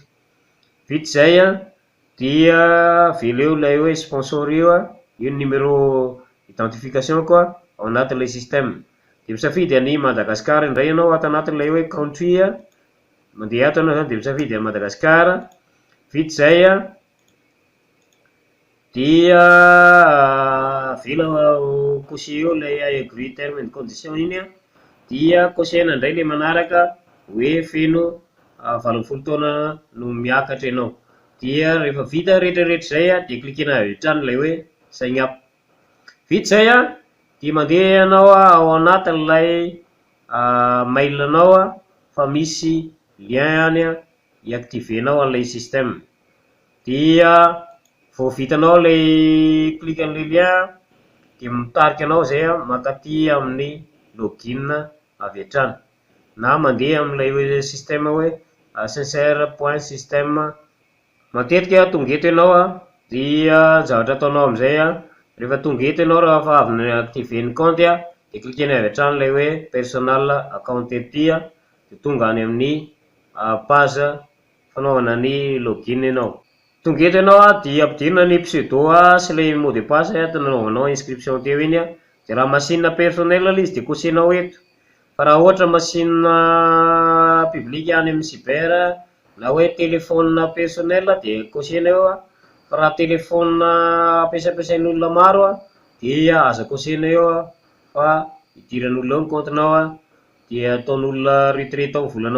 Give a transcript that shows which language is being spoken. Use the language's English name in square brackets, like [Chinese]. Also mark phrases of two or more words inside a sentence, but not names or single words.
[Malagasy] Vita zay dia veleo ilay hoe sponsor io io ny [French] numéro identification [Malagasy] koa ao anatin'ilay système. Dia misafidy an'i Madagasikara indray ianao ato anatin'ilay hoe country mandeha ato ianao zany, dia misafidy an'i Madagasikara. Vita zay dia avela coché eo ilay [English] agree terme and condition [Malagasy] iny dia kosehana indray ilay manaraka hoe feno 80 taona no miakatra ianao. Dia rehefa vita rehetrarehetra zay dia klikena avy hatrany ilay hoe [English] sign up. [Malagasy] Vita zay dia mandeha ianao ao anatin'ilay mail anao fa misy lien any iactivenao an'ilay système. Dia vao vitanao ilay klikan'ilay lien dia mitarika anao zay mankaty amin'ny login avy hatrany, na mandeha amin'ilay système hoe sincere.system. Matetika tonga eto ianao dia zavatra ataonao amin'izay rehefa tonga eto ianao rehefa avy activer ny compte dia klikena avy hatrany ilay hoe [English] personal account [Malagasy] dia tonga any amin'ny page fanaovana ny login ianao. Tonga eto ianao dia ampidirina ny pseudo sy ilay [French] mot de passe [Malagasy] nanaovanao inscription teo iny. Dia raha [French] machine personnel [Malagasy] ilay izy dia kosehinao eto, fa raha ohatra [French] machine public [Malagasy] any amin'ny cyber na hoe [French] téléphone personnel [Malagasy] dia kosehina eo, fa raha téléphone ampiasain'olona maro dia aza kosehina eo fa idiran'olona eo ny comptenao dia ataon'olona retraite ao volanao.